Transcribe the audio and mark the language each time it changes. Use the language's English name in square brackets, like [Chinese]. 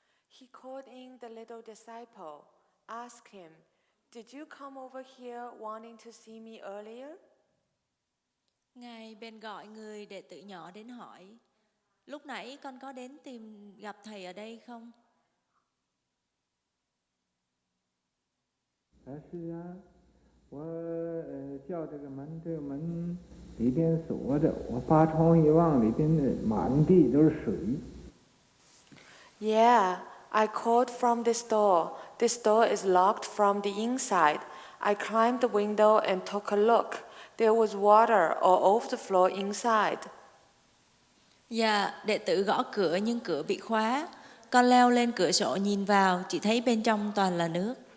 [English] He called in the little disciple, asked him, "Did you come over here wanting to see me earlier?" [Vietnamese] Ngài bèn gọi người đệ tử nhỏ đến hỏi, lúc nãy con có đến tìm gặp thầy ở đây không? [Chinese] 是啊，我叫这个门里边锁着，我把窗一望，里边满地都是水。 [English] Yeah, I called from this door. This door is locked from the inside. I climbed the window and took a look. There was water all over the floor inside. [Vietnamese] Dạ, đệ tử gõ cửa nhưng cửa bị khóa. Con leo lên cửa sổ nhìn vào, chỉ thấy bên trong toàn là nước.